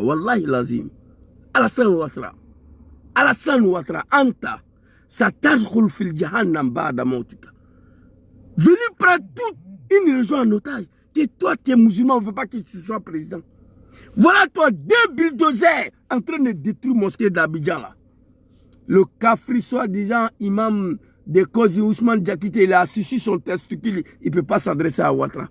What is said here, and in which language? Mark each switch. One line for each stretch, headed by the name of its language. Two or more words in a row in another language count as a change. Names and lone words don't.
Arabic: والله لازم. Alassane Ouattara, أنت، ستدخل في جهنم بعد موتك.
French: Venez prendre toute une région en otage. Que toi, tu es musulman, on ne veut pas que tu sois président. Voilà toi, 2 bulldozers en train de détruire la mosquée d'Abidjan là. Le Kafri, soi-disant imam de Kozi Ousmane Diakité, il a assis son testicule, il ne peut pas s'adresser à Ouattara.